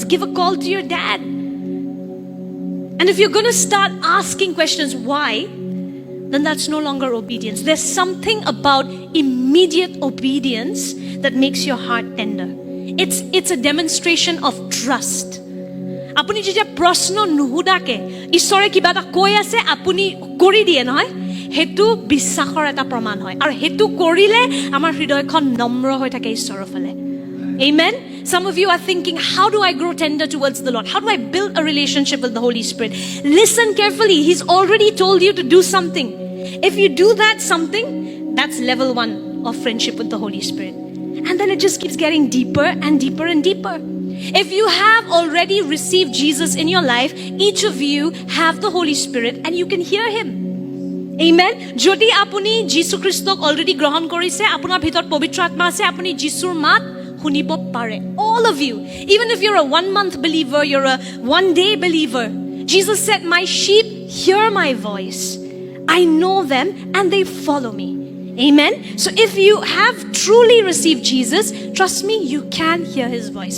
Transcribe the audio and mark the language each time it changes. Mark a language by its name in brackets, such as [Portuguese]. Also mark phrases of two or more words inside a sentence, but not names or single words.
[English] Give a call to your dad. And if you're going to start asking questions, why? Then that's no longer obedience. There's something about immediate obedience that makes your heart tender. It's a demonstration of trust. [Assamese] Apuni যেতিয়া প্ৰশ্ন নুহুদাকে ঈশ্বৰে কিবা এটা কৈ আছে আপুনি কৰি দিয়ে নহয় হেতু বিশ্বাসৰ এটা প্ৰমাণ হয় আৰু হেতু কৰিলে আমাৰ হৃদয়খন নম্ৰ হৈ থাকে ঈশ্বৰৰ ফালে Amen. [English] Some of you are thinking, how do I grow tender towards the Lord? How do I build a relationship with the Holy Spirit? Listen carefully. He's already told you to do something. If you do that something, that's level 1 of friendship with the Holy Spirit. And then it just keeps getting deeper and deeper and deeper. If you have already received Jesus in your life, each of you have the Holy Spirit and you can hear Him. [Assamese] Amen. যদি আপুনি যীচু খ্ৰীষ্টক already গ্ৰহণ কৰিছে, আপোনাৰ ভিতৰ পবিত্ৰ আত্মা আছে, আপুনি যীচুৰ মাত শুনিব পাৰে. [English] All of you. Even if you're a 1-month believer, you're a 1-day believer. Jesus said, my sheep hear my voice. I know them and they follow me. Amen. So if you have truly received Jesus, trust me, you can hear His voice.